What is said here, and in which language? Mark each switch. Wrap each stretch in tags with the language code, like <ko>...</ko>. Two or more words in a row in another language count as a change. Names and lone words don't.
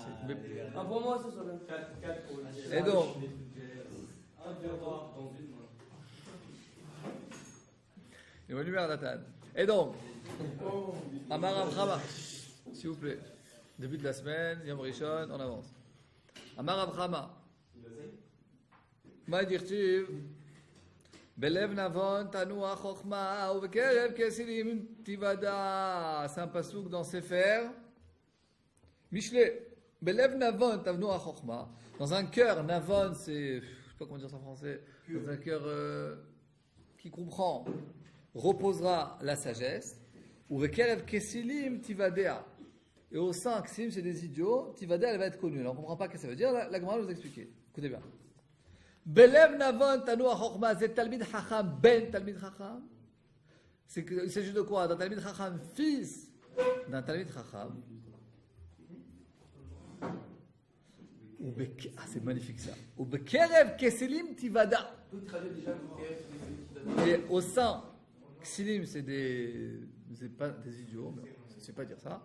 <fr>Ah, pour moi, ça soit bien. Et donc, il va lui mettre la table. Et donc, Amar Rav Chama, s'il vous plaît. Début de la semaine,</fr> <he>יום ראשון,</he> <fr>on avance.</fr> <arc>Amar Rav Chama. מה דכתיב?</arc> <he>בלב נבון תנוע חוכמה ובקרב כסילים תיוודע.</he> <fr>C'est un pasuk dans Sefer Michelet.</fr> <he>בלב נבון תנוע חוכמה.</he> <fr>Dans un cœur, navon, c'est, je sais pas comment dire ça en français, dans un cœur qui comprend, reposera la sagesse.</fr> <he>ובקרב כסילים תיוודע.</he> <fr>Et au sein, kesilim, c'est des idiots, תיוודע, elle va être connue. Alors on ne comprend pas ce que ça veut dire, la Gemara va nous expliquer. Écoutez bien.</fr> <he>בלב נבון תנוח חכמה, c'est תלמיד חכם בן תלמיד חכם.</he> <fr>Il s'agit de quoi? D'un</fr> <he>תלמיד חכם,</he> <fr>fils d'un</fr> <he>תלמיד חכם.</he> <fr>Ah, c'est magnifique ça.</fr> <he>ובקרב כסילים תיוודע.</he> <fr>Et au sein, Kesilim, c'est pas des idiots, mais je ne sais pas dire ça.</fr>